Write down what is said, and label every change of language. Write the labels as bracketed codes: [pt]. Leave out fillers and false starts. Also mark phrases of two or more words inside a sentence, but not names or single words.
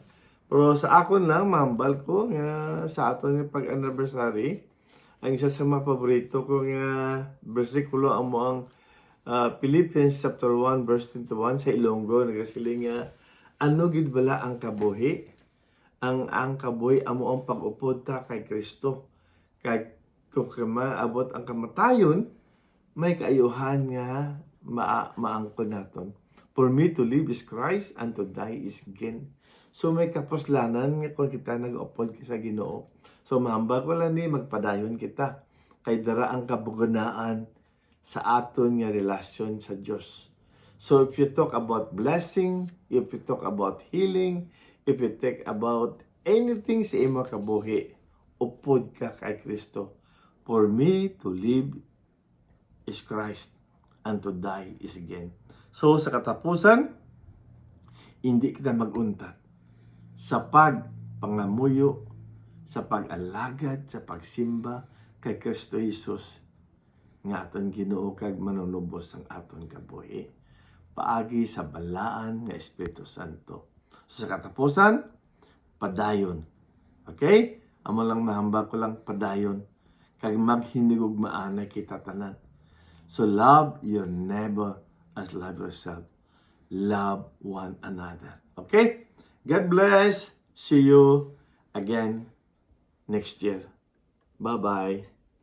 [hil] Pero sa akon lang, mambal ko nga sa aton nga pag-anniversary, ang isa sa mga paborito ko nga bersikulo ang moang Philippians [en] chapter 1 verse 21 [hil] sa Ilonggo nagasiling nga ano gid bala ang kabuhi? Ang kabuhi amo ang pag-upod ta kay Kristo. Kay kung maabot ang kamatayon, may kaayuhan nga maangkon naton. [en] For me to live is Christ and to die is gain. [hil] So may kapuslanan nga kung kita nag-upod sa Ginoo. So mahamba ko lang ni magpadayon kita kay dara ang kabuganaan sa aton nga relasyon sa Dios. [en] So if you talk about blessing, if you talk about healing, if you talk about anything [hil] sa imo kabuhi, upod ka kay Kristo. [en] For me to live is Christ and to die is gain. [hil] So sa katapusan, hindi kita maguntat sa pagpangamuyo, sa pag-alagad, sa pagsimba kay Kristo Jesus nga aton Ginoo kag manunubos ang aton kabuhi paagi sa balaan nga Espiritu Santo. So sa katapusan, padayon. Okay? Amo lang mahamba ko lang padayon kag maghinigugmaan na kita tanan. [en] So love your neighbor as love yourself. Love one another. Okay? God bless. See you again next year. Bye-bye.